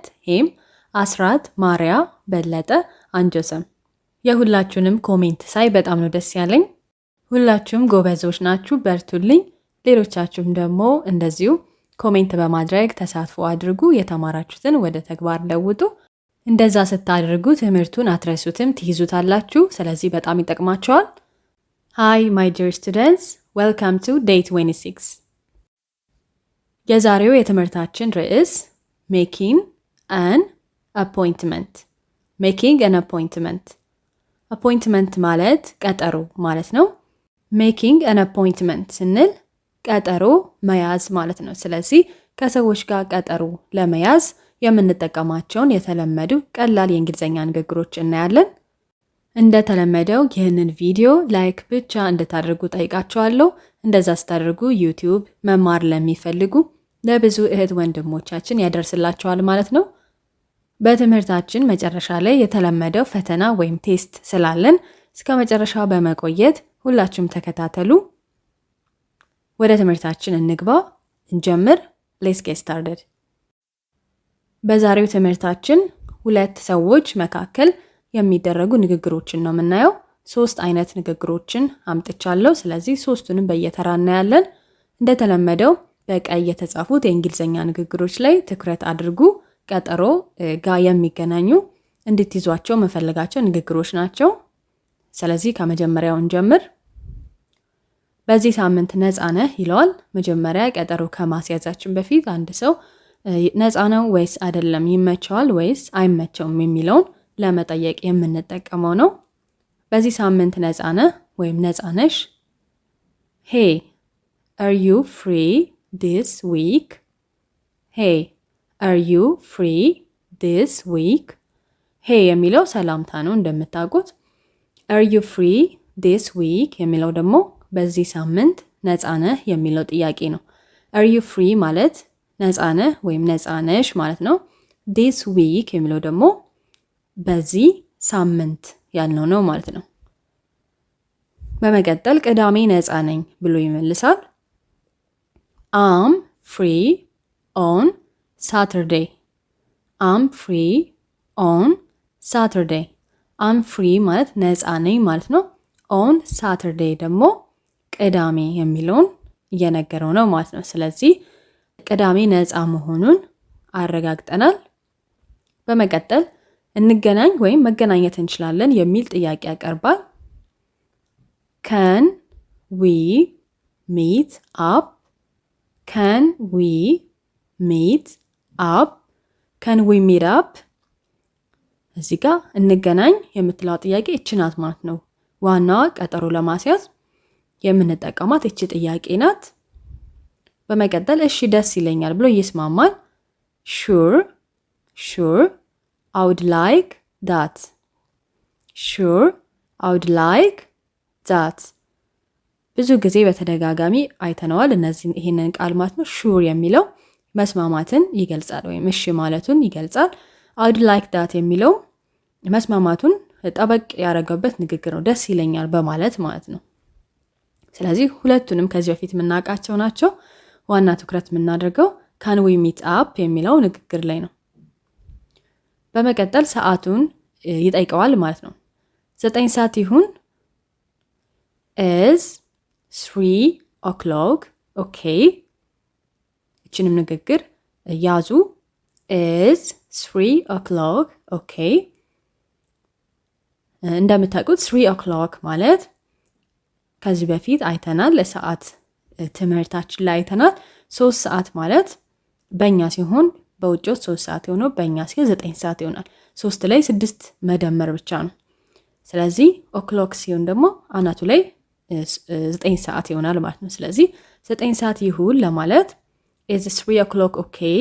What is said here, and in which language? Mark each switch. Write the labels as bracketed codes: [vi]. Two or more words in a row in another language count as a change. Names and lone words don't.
[am] ሄም፣ አስራት፣ ማርያ፣ በለጠ፣ አንጆሰም። የሁላችሁንም ኮሜንት ሳይ በጣም ነው ደስ ያለኝ። ሁላችሁም ጎበዞች ናችሁ፣ በርቱልኝ። ሌሎቻችሁም ደግሞ እንደዚሁ ኮሜንት በማድረግ ተሳትፎ አድርጉ። የተማራችሁትን ወደ ተግባር ለውጡ። እንደዛ ስታደርጉ ትምህርቱን አትረሱትም፣ ትይዙታላችሁ። ስለዚህ በጣም ይጠቅማቸዋል። [en] Hi my dear students, welcome to day 26. [am] የዛሬው የትምህርታችን ርዕስ [en] making an appointment. making an appointment. appointment [am] ማለት ቀጠሮ ማለት ነው። [en] making an appointment [am] ስንል ቀጠሮ መያዝ ማለት ነው። ስለዚህ ከሰዎች ጋር ቀጠሮ ለመያዝ የምንጠቀማቸውን የተለመዱ ቀላል የእንግሊዝኛ ንግግሮች እናያለን። እንደተለመደው ይህንን ቪዲዮ ላይክ ብቻ እንድታደርጉ ጠይቃቸዋለሁ። እንደዛ ስታደርጉ ዩቲዩብ መማር ለሚፈልጉ ለብዙ እህት ወንድሞቻችን ያደርስላቸዋል ማለት ነው። በትምህርታችን መጨረሻ ላይ የተለመደው ፈተና ወይም ቴስት ስላለን እስከ መጨረሻ በመቆየት ሁላችሁም ተከታተሉ። ወደ ትምህርታችን እንግባ፣ እንጀምር። [en] Let's get started. [am] በዛሬው ትምህርታችን ሁለት ሰዎች መካከል የሚደረጉ ንግግሮችን ነው የምናየው። 3 አይነት ንግግሮችን አምጥቻለሁ። ስለዚህ ሶስቱንም በየተራ እናያለን። እንደተለመደው በቀይ የተጻፉት የእንግሊዝኛ ንግግሮች ላይ ትኩረት አድርጉ። ቀጠሮ ጋር የሚገናኙ እንድትይዟቸው መፈለጋቸው ንግግሮች ናቸው። ስለዚህ ከመጀመሪያው እንጀምር። በዚህ ሳምንት ነፃ ነህ ይለዋል። መጀመሪያ ቀጠሮ ከማስያዛችን በፊት አንድ ሰው ነፃ ነው ወይስ አይደለም፣ ይመቸዋል ወይስ አይመቸውም የሚለውን ለመጠየቅ የምንጠቀመው ነው። በዚህ ሳምንት ነፃ ነህ ወይም ነፃ ነሽ። [en] Hey, are you free this week? Hey, are you free this week? [am] Hey የሚለው ሰላምታ ነው እንደምታውቁት። [en] Are you free this week [am] የሚለው ደግሞ በዚህ ሳምንት ነፃ ነህ የሚለው ጥያቄ ነው። [en] Are you free [am] ማለት ነፃ ነህ ወይም ነፃ ነሽ ማለት ነው። [en] this week [am] የሚለው ደግሞ በዚህ ሳምንት ያልነው ነው ማለት ነው። በመቀጠል ቅዳሜ ነፃ ነኝ ብሎ ይመልሳል። [en] I'm free on Saturday. I'm free on Saturday. I'm free [am] ማለት ነፃ ነኝ ማለት ነው። [en] on Saturday [am] ደግሞ ቅዳሜ የሚለውን እየነገረው ነው ማለት ነው። ስለዚህ ቅዳሜ ነፃ መሆኑን አረጋግጠናል። በመቀጠል እንገናኝ ወይም መገናኘት እንችላለን የሚል ጥያቄ ያቀርባል። [en] Can we meet up? Can we meet up? Can we meet up? [am] እዚህ ጋር እንገናኝ የምትለው ጥያቄ እቺ ናት ማለት ነው። ዋናዋ ቀጠሮ ለማስያዝ የምንጠቀማት እቺ ጥያቄ ናት። በመቀጠል እሺ ደስ ይለኛል ብሎ ይስማማል። [en] Sure, sure, I would like that. Sure, I would like that. [am] ብዙ ጊዜ በተደጋጋሚ አይተነዋል ይሄንን ቃል ማለት ነው። Sure የሚለው መስማማትን ይገልጻል ወይም እሺ ማለቱን ይገልጻል። [en] I would like that [am] የሚለው መስማማቱን ጠበቅ ያደረገበት ንግግር ነው፣ ደስ ይለኛል በማለት ማለት ነው። ስለዚህ ሁለቱንም ከዚህ በፊት የምናውቃቸው ናቸው። ዋና ትኩረት የምናደርገው [en] can we meet up [am] የሚለው ንግግር ላይ ነው። በመቀጠል ሰዓቱን ይጠይቀዋል ማለት ነው። 9 ሰዓት ይሁን። [en] is 3 o'clock okay? [am] እችንም ንግግር ያዙ። [en] is 3 o'clock okay? [am] እንደምታውቁት 3 o'clock ማለት ከዚህ በፊት አይተናል። ለሰዓት ትምህርታችን ላይ አይተናል። 3 ሰዓት ማለት በእኛ ሲሆን በውጭዎች 3 ሰዓት የሆነው በእኛ ሲሆን 9 ሰዓት ይሆናል። 3 ላይ 6 መደመር ብቻ ነው። ስለዚህ ኦክሎክ ሲሆን ደግሞ አናቱ ላይ 9 ሰዓት ይሆናል ማለት ነው። ስለዚህ 9 ሰዓት ይሁን ለማለት [en] is 3 o'clock okay?